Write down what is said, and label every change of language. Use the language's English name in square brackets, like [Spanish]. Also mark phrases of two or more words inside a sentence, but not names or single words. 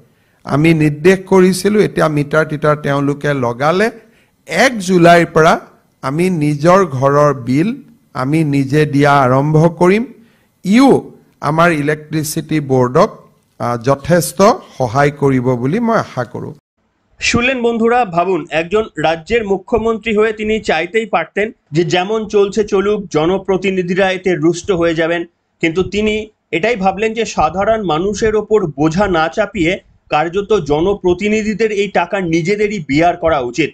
[Assamese] আমি নিৰ্দেশ কৰিছিলোঁ, এতিয়া মিটাৰ টিটাৰ তেওঁলোকে লগালে। 1 জুলাইৰ পৰা আমি নিজৰ ঘৰৰ বিল আমি নিজে দিয়া আৰম্ভ কৰিম। ইও আমাৰ ইলেক্ট্ৰিচিটি বোৰ্ডক যথেষ্ট সহায় কৰিব বুলি মই আশা কৰোঁ। [Bangla] শুনলেন বন্ধুরা, ভাবুন একজন রাজ্যের মুখ্যমন্ত্রী হয়ে তিনি চাইতেই পারতেন যে যেমন চলছে চলুক, জনপ্রতিনিধিরা এতে রুষ্ট হয়ে যাবেন, কিন্তু তিনি এটাই ভাবলেন যে সাধারণ মানুষের ওপর বোঝা না চাপিয়ে কার্যত জনপ্রতিনিধিদের এই টাকা নিজেদেরই বিয়ার করা উচিত।